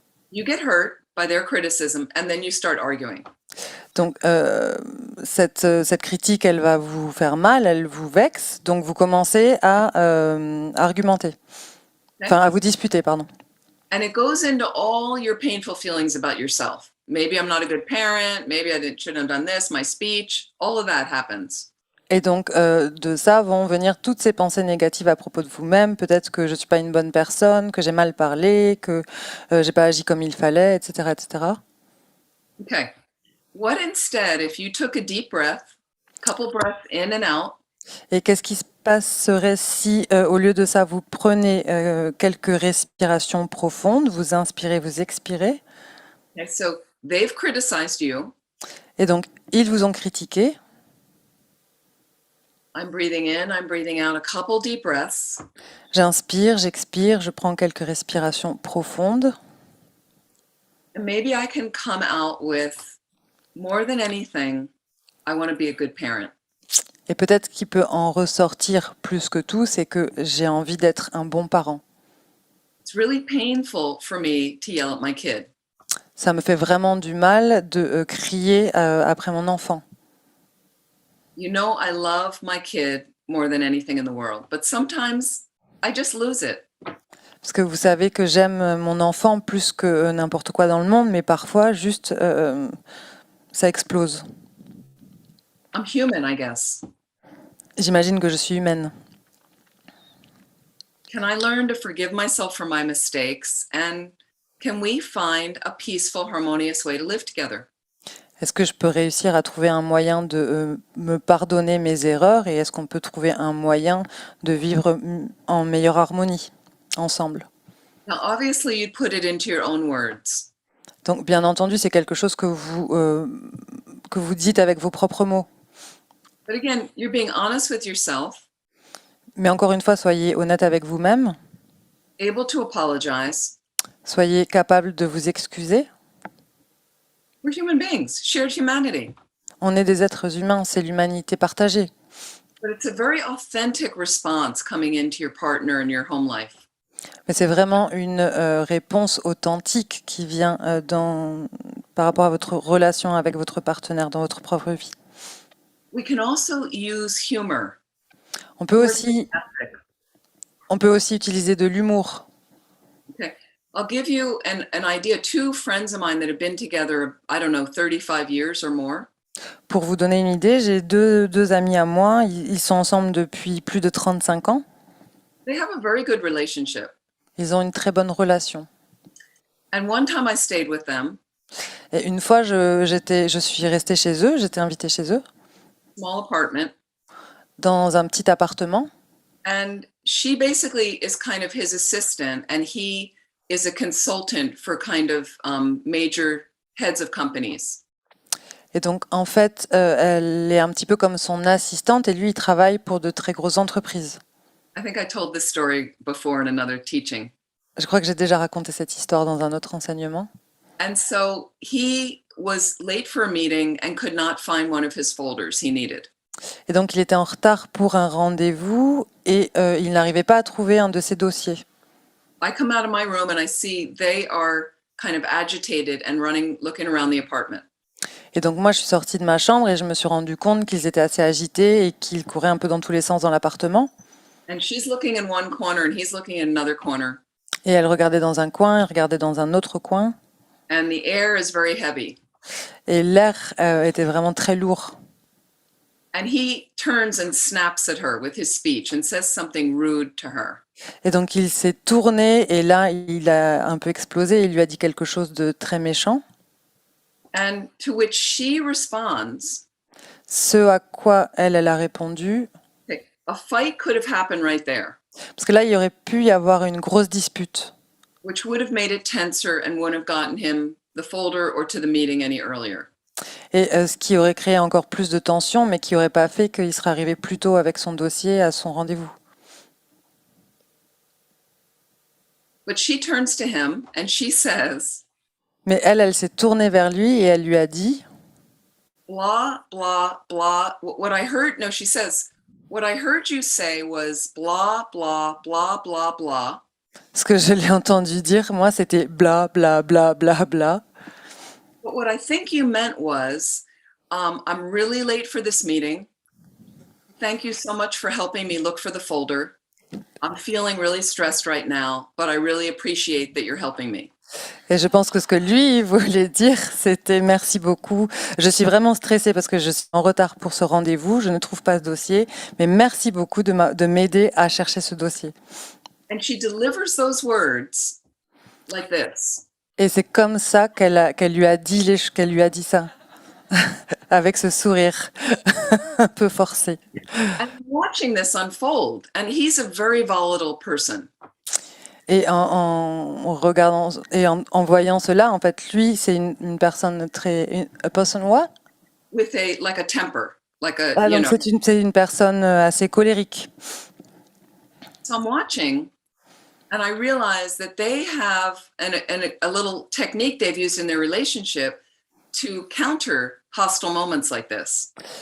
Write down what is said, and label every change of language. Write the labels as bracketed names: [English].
[English] You get hurt by their criticism and then you start arguing. [French] Donc cette critique, elle va vous faire mal, elle vous vexe, donc vous commencez à argumenter, enfin à vous disputer, pardon. [English] And it goes into all your painful feelings about yourself. Maybe I'm not a good parent, maybe shouldn't have done this, my speech, all of that happens. [French] Et donc de ça vont venir toutes ces pensées négatives à propos de vous-même, peut-être que je ne suis pas une bonne personne, que j'ai mal parlé, que j'ai pas agi comme il fallait, etc., etc. [English] Okay. What instead, if you took a deep breath, couple breaths in and out, [French] Et qu'est-ce qui se passerait si, au lieu de ça, vous prenez quelques respirations profondes, vous inspirez, vous expirez, [English] okay, so they've criticized you. [French] et donc ils vous ont critiqué. [English] I'm breathing in, I'm breathing out, a couple deep breaths. [French] J'inspire, j'expire, je prends quelques respirations profondes. [English] And maybe I can come out with, more than anything, I want to be a good parent. [French] Et peut-être qu'il peut en ressortir plus que tout, c'est que j'ai envie d'être un bon parent. [English] It's really painful for me to yell at my kid. [French] Ça me fait vraiment du mal de crier après mon enfant. [English] You know, I love my kid more than anything in the world, but sometimes I just lose it. [French] Parce que vous savez que j'aime mon enfant plus que n'importe quoi dans le monde, mais parfois, juste, ça explose. [English] I'm human, I guess. [French] J'imagine que je suis humaine. [English] Can I learn to forgive myself for my mistakes? And can we find a peaceful, harmonious way to live together? [French] Est-ce que je peux réussir à trouver un moyen de me pardonner mes erreurs et est-ce qu'on peut trouver un moyen de vivre en meilleure harmonie ensemble? [English] Now, obviously, you'd put it into your own words. [French] Donc, bien entendu, c'est quelque chose que vous dites avec vos propres mots. [English] But again, you're being honest with yourself, [French] Mais encore une fois, soyez honnête avec vous-même, [English] able to apologize. [French] soyez capable de vous excuser. [English] We're human beings, shared humanity. [French] On est des êtres humains, c'est l'humanité partagée. [English] But it's a very authentic response coming into your partner and your home life. [French] Mais c'est vraiment une réponse authentique qui vient par rapport à votre relation avec votre partenaire dans votre propre vie. [English] We can also use humor. [French] On peut aussi utiliser de l'humour. [English] Okay. I'll give you an idea. Two friends of mine that have been together, I don't know, 35 years or more. [French] Pour vous donner une idée, j'ai deux amis à moi, ils sont ensemble depuis plus de 35 ans. [English] They have a very good relationship. [French] Ils ont une très bonne relation. [English] And one time I stayed with them, [French] Et une fois, je suis restée chez eux, j'étais invitée chez eux, [English] small apartment, [French] dans un petit appartement. [English] and she basically is kind of his assistant, and he is a consultant for kind of major heads of companies. [French] Et donc, en fait, elle est un petit peu comme son assistante et lui, il travaille pour de très grosses entreprises. [English] I think I told this story before in another teaching. [French] Je crois que j'ai déjà raconté cette histoire dans un autre enseignement. [English] And so he was late for a meeting and could not find one of his folders he needed. [French] Et donc, il était en retard pour un rendez-vous et il n'arrivait pas à trouver un de ses dossiers. [English] I come out of my room and I see they are kind of agitated and looking around the apartment. [French] Et donc, moi, je suis sortie de ma chambre et je me suis rendu compte qu'ils étaient assez agités et qu'ils couraient un peu dans tous les sens dans l'appartement. [English] And she's looking in one corner and he's looking in another corner. [French] Et elle regardait dans un coin, il regardait dans un autre coin. [English] And the air is very heavy. [French] Et l'air était vraiment très lourd. [English] And he turns and snaps at her with his speech and says something rude to her. [French] Et donc, il s'est tourné et là, il a un peu explosé. Il lui a dit quelque chose de très méchant. [English] And to which she responds, [French] Ce à quoi elle a répondu, [English] okay, a fight could have happened right there, [French] parce que là, il aurait pu y avoir une grosse dispute. [English] which would have made it tenser and wouldn't have gotten him the folder or to the meeting any earlier. [French] Et ce qui aurait créé encore plus de tension, mais qui n'aurait pas fait qu'il serait arrivé plus tôt avec son dossier à son rendez-vous. [English] But she turns to him and she says, [French] Mais elle s'est tournée vers lui et elle lui a dit, [English] blah, blah, blah. What I heard, no, she says, what I heard you say was blah, blah, blah, blah, blah. [French] ce que je l'ai entendu dire, moi, c'était bla, bla, bla, bla, bla. [English] But what I think you meant was, I'm really late for this meeting. Thank you so much for helping me look for the folder. I'm feeling really stressed right now, but I really appreciate that you're helping me. [French] Et je pense que ce que lui voulait dire, c'était merci beaucoup. Je suis vraiment stressée parce que je suis en retard pour ce rendez-vous. Je ne trouve pas ce dossier, mais merci beaucoup de m'aider à chercher ce dossier. [English] And she delivers those words like this. [French] Et c'est comme ça qu'elle lui a dit ça, avec ce sourire un peu forcé. [English] And I'm watching this unfold, and he's a very volatile person. [French] Et en regardant et en voyant cela, en fait, lui, c'est une personne très, [English] a person what? With like a temper, like a, Ah, you [French] donc [English] know. [French] c'est une personne assez colérique. [English] So I'm watching, and I realize that they have a little technique they've used in their relationship to counter hostile moments like this.